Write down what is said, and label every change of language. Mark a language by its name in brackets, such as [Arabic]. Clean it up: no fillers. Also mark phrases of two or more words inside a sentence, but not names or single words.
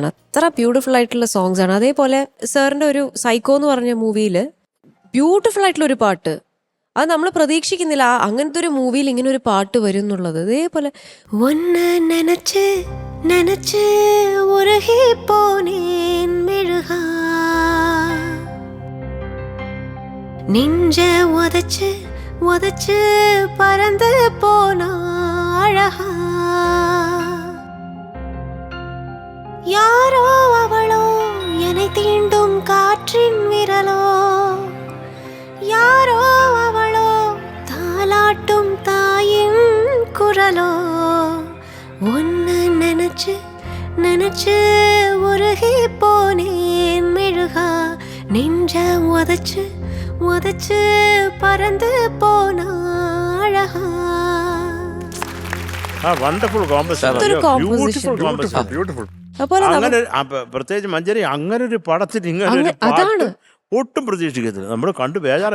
[Malayalam] അത്ര ബ്യൂട്ടിഫുൾ ആയിട്ടുള്ള സോങ്സ് ആണ്. അതേപോലെ സാറിന്റെ ഒരു സൈക്കോ എന്ന് പറഞ്ഞ മൂവിയിൽ ബ്യൂട്ടിഫുൾ ആയിട്ടുള്ള ഒരു പാട്ട്, അത് നമ്മൾ പ്രതീക്ഷിക്കുന്നില്ല അങ്ങനത്തെ ഒരു മൂവിയിൽ ഇങ്ങനെ ഒരു പാട്ട് വരും എന്നുള്ളത്. [Tamil] അതേപോലെ ஒன்னு நனச்சு நனச்சு உருகி போனேன் மெழுகா, நெஞ்ச உதச்சு உதச்சு പരந்து போனா அழகா, யாரோ அவளோ என்னை தீண்டும் காற்றின் விரலோ, யாரோ அவளோ தாலாட்டும் தாயின் குரலோ, ஒன்னு நினைச்சு நினைச்சு உருகி போனேன் மெழுகா, நெஞ்ச உதச்சு உதச்சு பறந்து போனா அழகா. [English] wonderful composition. [Malayalam] അങ്ങനെ പ്രത്യേകിച്ച് മഞ്ചേരി അങ്ങനെ ഒരു പടത്തിൽ ഇങ്ങനെ ഒരു പാട്ട് ഒട്ടും പ്രതീക്ഷിക്കത്തില്ല. നമ്മൾ കണ്ടു ബേജാറായി.